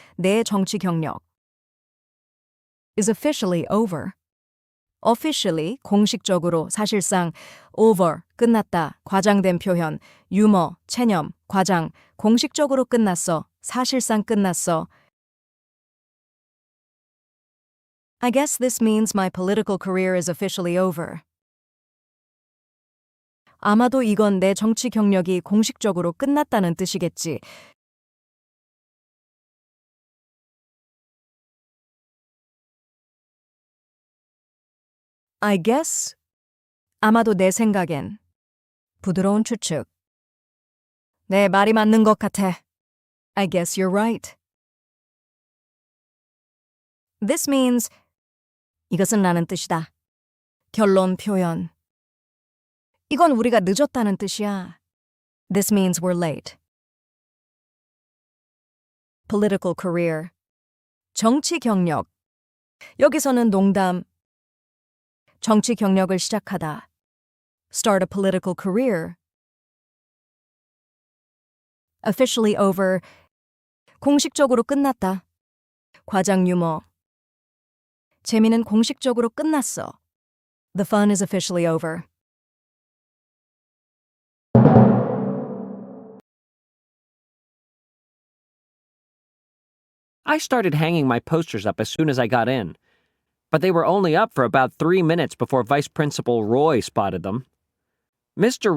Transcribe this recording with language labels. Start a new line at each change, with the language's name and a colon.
Korean: 내 정치 경력.
English: is officially over.
Korean: officially, 공식적으로, 사실상, over, 끝났다, 과장된 표현, 유머, 체념, 과장, 공식적으로 끝났어, 사실상 끝났어.
English: I guess this means my political career is officially over.
Korean: 아마도 이건 내 정치 경력이 공식적으로 끝났다는 뜻이겠지.
English: I guess.
Korean: 아마도 내 생각엔. 부드러운 추측. 내 말이 맞는 것 같아.
English: I guess you're right.
Korean: This means. 이것은 라는 뜻이다. 결론 표현. 이건 우리가 늦었다는 뜻이야.
English: This means we're late.
Korean: Political career. 정치 경력. 여기서는 농담. 정치 경력을 시작하다.
English: Start a political career.
Korean: Officially over. 공식적으로 끝났다. 과장 유머. 재미는 공식적으로 끝났어.
English: The fun is officially over. I started hanging my posters up as soon as I got in, but they were only up for about 3 minutes before Vice Principal Roy spotted them. Mr.